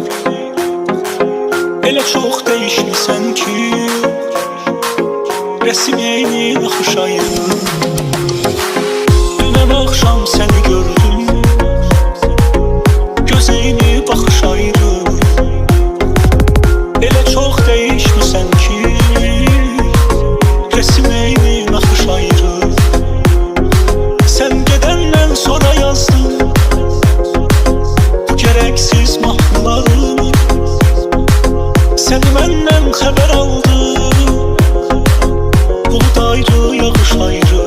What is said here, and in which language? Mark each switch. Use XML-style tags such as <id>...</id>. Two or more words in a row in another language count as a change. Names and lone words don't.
<az>Elə çox dəyişmisən ki, rəsim eyni baxış ayrı. Dünən axşam səni gördüm, gözeyli baxış ayrı. Elə çox dəyişmisən ki, rəsim eyni baxış ayrı.</az> <tr>Sen gedenden sonra yazdım bu gereksiz mahnılarımı. Seni benden haber aldım, bulut ayrı, yağış ayrı.</tr>